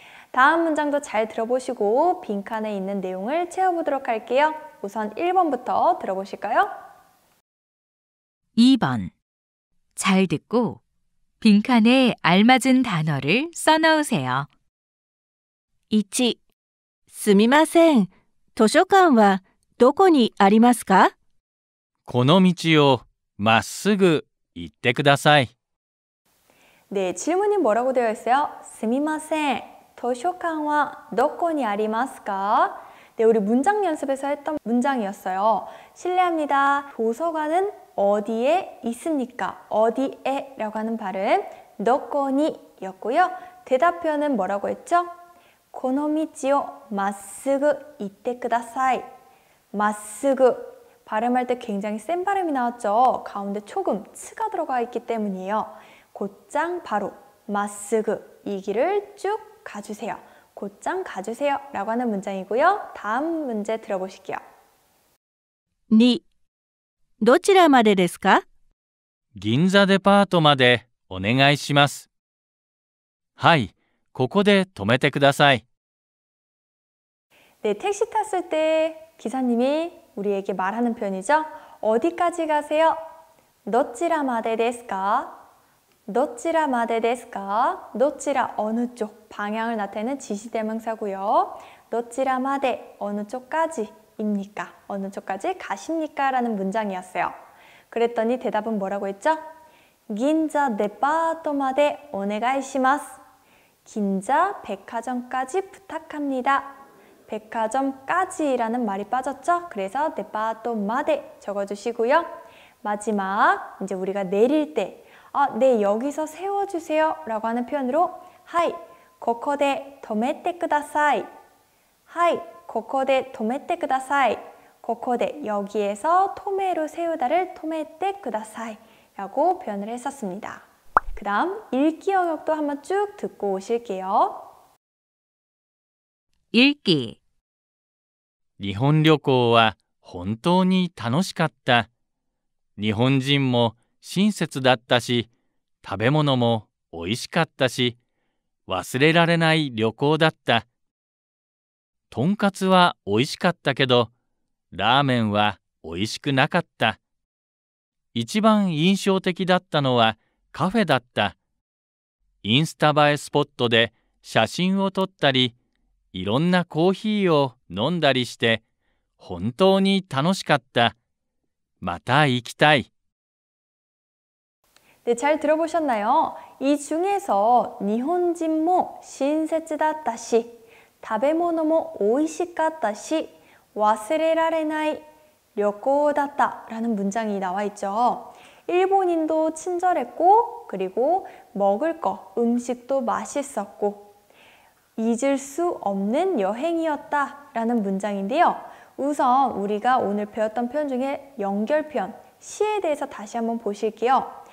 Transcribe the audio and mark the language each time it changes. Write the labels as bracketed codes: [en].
[ko] 다음 문장도 잘 들어보시고 빈칸에 있는 내용을 채워보도록 할게요. 우선 1번부터 들어보실까요? 2번. 잘 듣고 빈칸에 알맞은 단어를 써넣으세요. [ja] 1、 すみません。図書館はどこにありますか？この道をまっすぐ行ってください。 [ko] 네, 질문이 뭐라고 되어 있어요? [ja] すみません. [ko] 도서관은 [ja] どこにありますか? [ko] 네, 우리 문장 연습에서 했던 문장이었어요. 실례합니다. 도서관은 어디에 있습니까? 어디에 라고 하는 발음, [ja] どこに [ko] 였고요. 대답표는 뭐라고 했죠? [ja] この道をまっすぐ行ってください. まっすぐ. [ko] 발음할 때 굉장히 센 발음이 나왔죠. 가운데 조금 츠가 들어가 있기 때문이에요. 곧장 바로 まっすぐ 이 길을 쭉 가주세요. 곧장 가주세요 라고 하는 문장이고요. 다음 문제 들어보실게요. [ja] 2、どちらまでですか？銀座デパートまでお願いします。はい、ここで止めてください。 [ko] 네, 택시 탔을 때 기사님이 우리에게 말하는 표현이죠. 어디까지 가세요? [ja] どちらまでですか? どちらまでですか? [ko] どちら 어느 쪽 방향을 나타내는 지시대명사고요. [ja] どちらまで [ko] 어느 쪽까지입니까? 어느 쪽까지 가십니까? 라는 문장이었어요. 그랬더니 대답은 뭐라고 했죠? [ja] 銀座デパートまでお願いします. [ko] 긴자 백화점까지 부탁합니다. 백화점까지라는 말이 빠졌죠? 그래서 데파토마데 적어주시고요. 마지막 이제 우리가 내릴 때 네, 여기서 세워주세요 라고 하는 표현으로 하이, [ja] ここで止めてください. 하이, ここで止めてください. [ko] ここで여기에서 토메로 세우다를 [ja] 止めてください [ko] 라고 표현을 했었습니다. 그 다음 읽기 영역도 한번 쭉 듣고 오실게요. 읽기. [ja] 日本旅行は本当に楽しかった。日本人も親切だったし、食べ物もおいしかったし、忘れられない旅行だった。とんかつはおいしかったけど、ラーメンはおいしくなかった。一番印象的だったのはカフェだった。インスタ映えスポットで写真を撮ったり、いろんなコーヒーを飲んだりして本当に楽しかった。また行きたい。 [ko] 네, 잘 들어보셨나요? 이 중에서 일본인모 신세츠다다시, [ja] 食べ物も美味しかったし, 忘れられない旅行だった [ko] 라는 문장이 나와 있죠. 일본인도 친절했고, 그리고 먹을 거, 음식도 맛있었고, 잊을 수 없는 여행이었다 라는 문장인데요. 우선 우리가 오늘 배웠던 표현 중에 연결 표현, 시에 대해서 다시 한번 보실게요.